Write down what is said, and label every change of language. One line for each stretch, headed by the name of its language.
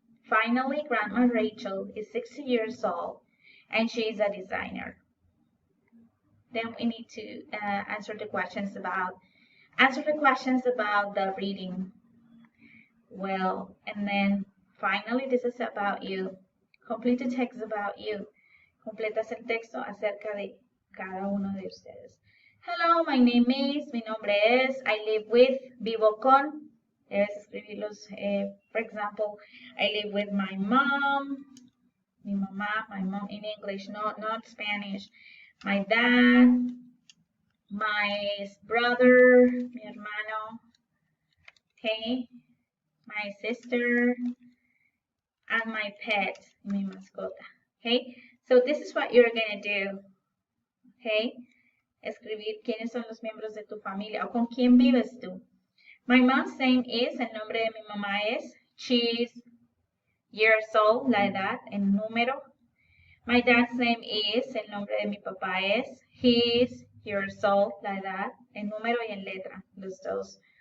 English: Finally, Grandma Rachel is 60 years old and she is a designer. Then we need to answer the questions about the reading. Well, and then finally this is about you. Complete the text about you.
Spanish: Completas el texto acerca de cada uno de ustedes.
English: Hello, my name is,
Spanish: mi nombre es,
English: I live with,
Spanish: vivo con. Debes escribirlos,
English: for example, I live with my mom,
Spanish: mi mamá,
English: my mom in English, not Spanish, my dad, my brother,
Spanish: mi hermano,
English: okay, my sister, and my pet,
Spanish: mi mascota,
English: okay? So this is what you're going to do, okay?
Spanish: Escribir quiénes son los miembros de tu familia o con quién vives tú.
English: My mom's name is,
Spanish: el nombre de mi mamá es,
English: she's years old,
Spanish: la edad, el número.
English: My dad's name is,
Spanish: el nombre de mi papá es,
English: he's years old,
Spanish: la edad, el número y en letra, los dos.